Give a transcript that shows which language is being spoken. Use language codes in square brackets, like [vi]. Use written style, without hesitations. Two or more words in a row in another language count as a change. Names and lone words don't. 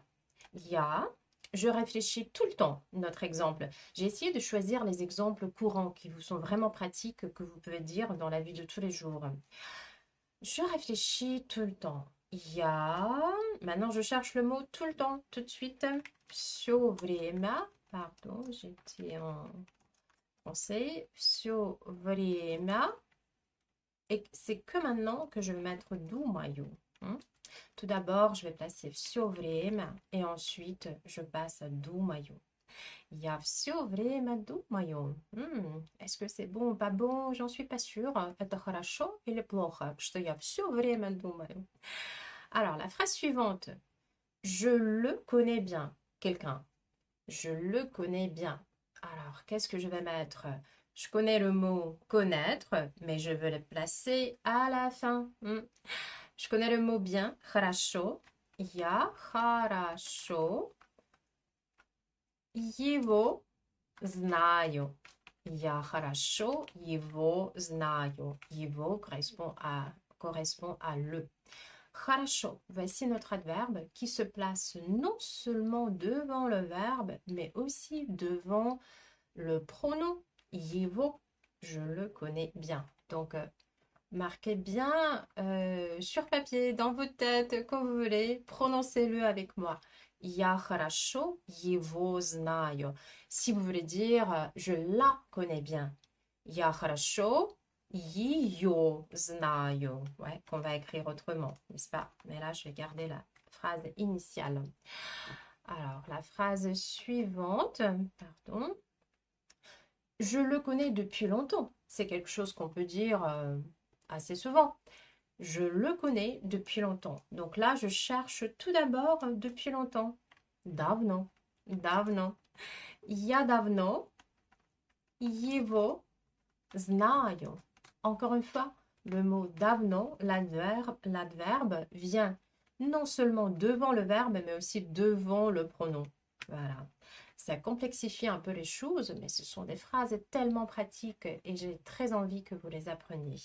[fr] Ya, je réfléchis tout le temps, notre exemple. J'ai essayé de choisir les exemples courants qui vous sont vraiment pratiques, que vous pouvez dire dans la vie de tous les jours. Je réfléchis tout le temps. Ya, maintenant je cherche le mot tout le temps, tout de suite. [ru] Всё время, [fr] pardon, j'étais en français. [ru] Всё время. [fr] Et c'est que maintenant que je vais mettre думаю. Tout d'abord, je vais placer [ru] всё время [fr] et ensuite je passe à думаю. [ru] Я всё время думаю. [fr] Est-ce que c'est bon ou pas bon? J'en suis pas sûre. [ru] Это хорошо или плохо, что я всё время думаю? [fr] Alors, la phrase suivante. Je le connais bien. Quelqu'un. Je le connais bien. Alors, qu'est-ce que je vais mettre? Je connais le mot connaître, mais je veux le placer à la fin. Je connais le mot bien. [ru] Хорошо. Я хорошо его знаю. Я хорошо его знаю. [fr] Его correspond à le. Хорошо, voici notre adverbe qui se place non seulement devant le verbe, mais aussi devant le pronom его. Je le connais bien. Donc, marquez bien sur papier, dans votre tête, quand vous voulez, prononcez-le avec moi. [ru] Я хорошо его знаю. [fr] Si vous voulez dire je la connais bien. [ru] Я хорошо ее знаю. [fr] Ouais, qu'on va écrire autrement, n'est-ce pas? Mais là, je vais garder la phrase initiale. Alors, la phrase suivante, pardon. Je le connais depuis longtemps. C'est quelque chose qu'on peut dire assez souvent. Je le connais depuis longtemps. Donc là, je cherche tout d'abord depuis longtemps. [ru] Давно, давно. Я давно его знаю. [fr] Encore une fois, le mot давно, l'adverbe vient non seulement devant le verbe, mais aussi devant le pronom. Voilà. Ça complexifie un peu les choses, mais ce sont des phrases tellement pratiques et j'ai très envie que vous les appreniez.